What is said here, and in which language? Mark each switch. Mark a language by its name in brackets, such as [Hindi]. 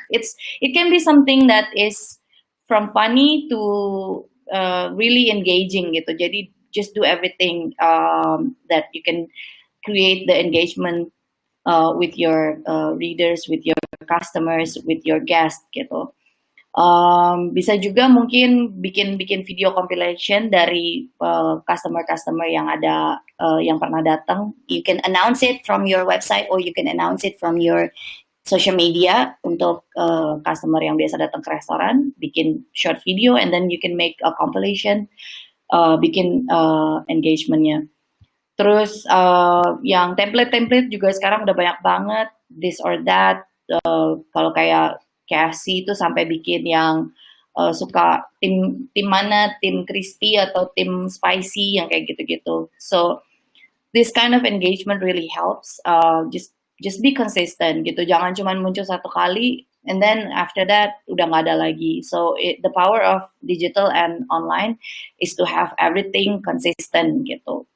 [English] It can be something that is from funny to really engaging gitu. Jadi just do everything that you can create the engagement with your readers, with your customers, with your guests gitu. [Indonesian] Bisa juga mungkin bikin video compilation dari customer yang ada yang pernah datang. [English] You can announce it from your website or you can announce it from your social media [Indonesian] untuk customer yang biasa datang ke restoran. [English] Bikin short video and then you can make a compilation, [Indonesian] bikin engagementnya. Terus yang template juga sekarang udah banyak banget, [English] this or that. [Indonesian] Kalau kayak KFC itu sampai bikin yang suka tim mana, tim crispy atau tim spicy yang kayak gitu-gitu. [English] So this kind of engagement really helps. Just be consistent [Indonesian] gitu. Jangan cuma muncul satu kali [English] and then after that [Indonesian] udah nggak ada lagi. [English] So the power of digital and online is to have everything consistent gitu.